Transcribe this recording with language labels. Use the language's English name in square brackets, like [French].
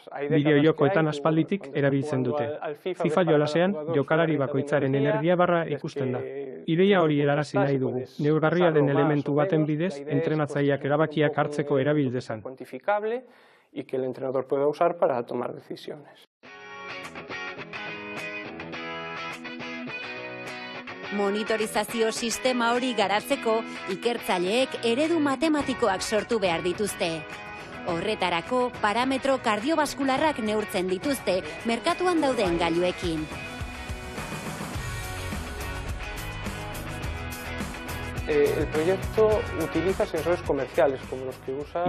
[Basque] Bideojokoetan aspalditik erabiltzen dute. FIFA jolasean jokalari bakoitzaren energia barra ikusten da. Ideia hori erarazi nahi dugu. Neurgarria den elementu baten bidez entrenatzaileak erabakiak hartzeko erabil dezan. [Spanish] Y que el entrenador pueda usar para tomar decisiones. [Basque] Monitorizazio sistema hori garatzeko ikertzaileek eredu matematikoak sortu behar dituzte. Horretarako parametro kardiobaskularrak neurtzen dituzte merkatuan dauden gailuekin. [Spanish] El proyecto utiliza sensores comerciales como los que usa.